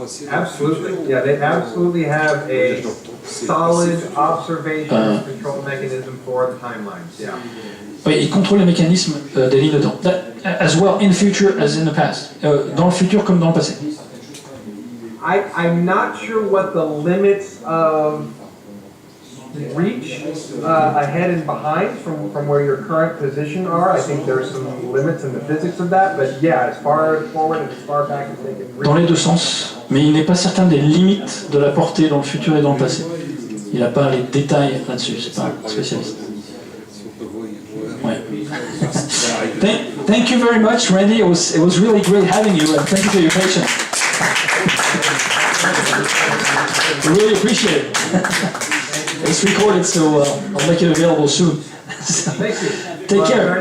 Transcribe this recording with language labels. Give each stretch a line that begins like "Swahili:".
English: Absolutely, yeah, they absolutely have a solid observation control mechanism for the timelines, yeah.
French: Oui, ils contrôlent les mécanismes des lignes de temps.
English: As well in the future as in the past.
French: Dans le futur comme dans le passé.
English: I'm not sure what the limits of reach ahead and behind from where your current position are. I think there's some limits in the physics of that, but yeah, as far forward and as far back as they can reach.
French: Dans les deux sens, mais il n'est pas certain des limites de la portée dans le futur et dans le passé. Il n'a pas les détails là-dessus, c'est pas un spécialiste. Ouais.
English: Thank you very much, Randy. It was really great having you, and thank you for your patience. We really appreciate it. It's recorded, so I'll make it available soon. Thank you. Take care.